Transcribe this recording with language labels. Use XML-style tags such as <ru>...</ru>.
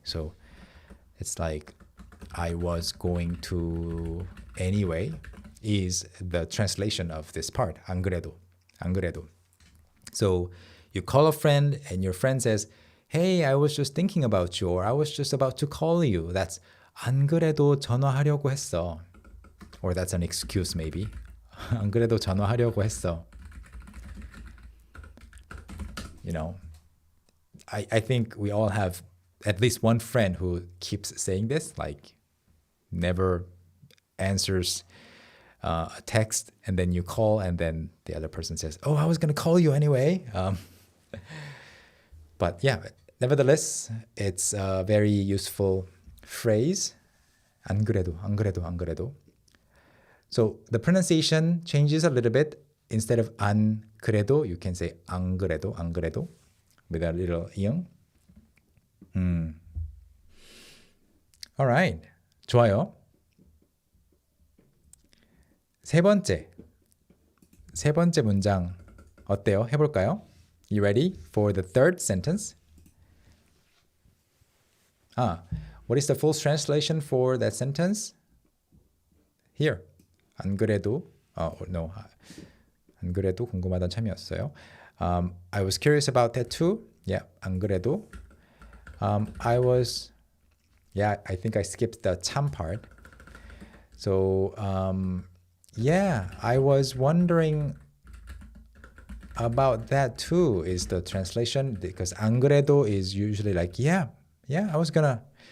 <en>So it's like I was going to anyway is the translation of this part.</en> <ko>안 그래도, 안 그래도.</ko> <en>So you call a friend and your friend says, hey, I was just thinking about you, or I was just about to call you. That's</en> <ko>안 그래도 전화하려고 했어.</ko> <en>Or that's an excuse maybe.</en> <ko>안 그래도 전화하려고 했어.</ko> <en>You know, I think we all have at least one friend who keeps saying this, like never answers a text, and then you call, and then the other person says, oh, I was going to call you anyway. But yeah, nevertheless, it's a very useful phrase.</en> <ko>안 그래도, 안 그래도, 안 그래도.</ko> <en>So the pronunciation changes a little bit. Instead of 안 그래도, you can say 안 그래도, 안 그래도, with a little ing. Alright, 좋아요.</en> <ko>세 번째 문장 어때요? 해볼까요?</ko> <en>You ready for the third sentence? What is the full translation for that sentence? Here. 안 그래도, no.</en> <ko>안 그래도 궁금하다는 참이었어요.</ko> <en>I was curious about that too. Yeah, 안 그래도. I think I skipped the 참 part. So, yeah, I was wondering about that too, is the translation, because 안 그래도 is usually like, yeah, I was gonna.</en>